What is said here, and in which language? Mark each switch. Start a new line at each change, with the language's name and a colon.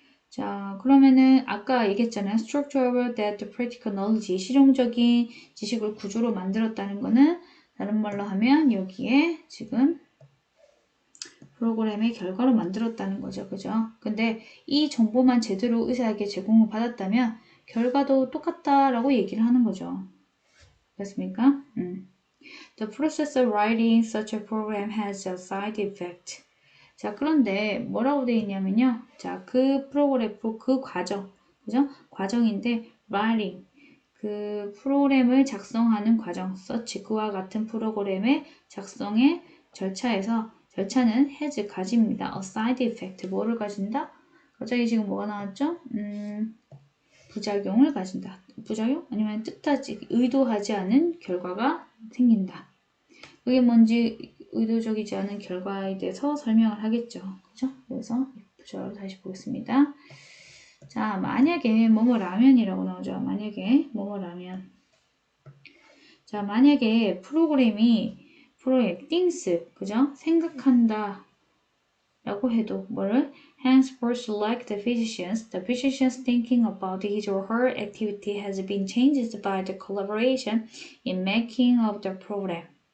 Korean: 자, 그러면은 아까 얘기했잖아요.
English: structure that practical knowledge
Korean: 실용적인 지식을 구조로 만들었다는 거는 다른 말로 하면 여기에 지금 프로그램의 결과로 만들었다는 거죠. 그죠? 근데 이 정보만 제대로 의사에게 제공을 받았다면 결과도 똑같다라고 얘기를 하는 거죠. 그렇습니까?
English: The process of writing such a program has a side effect.
Korean: 자, 그런데 뭐라고 되어 있냐면요. 자, 그 프로그램, 그 과정, 그죠? 과정인데, writing. 그 프로그램을 작성하는 과정, such 그와 같은 프로그램의 작성의 절차는 has 가집니다. a side effect. 뭐를 가진다? 갑자기 지금 뭐가 나왔죠? 부작용을 가진다. 부작용? 아니면 의도하지 않은 결과가 생긴다. 그게 뭔지 의도적이지 않은 결과에 대해서 설명을 하겠죠. 그죠? 그래서 부절을 다시 보겠습니다. 자, 만약에 뭐뭐 라면이라고 나오죠. 만약에 뭐뭐 라면. 자, 만약에 프로그램 thinks, 그죠? 생각한다 라고 해도 뭐를
English: henceforth like the physician's thinking about his or her activity has been changed by the collaboration in making of the program.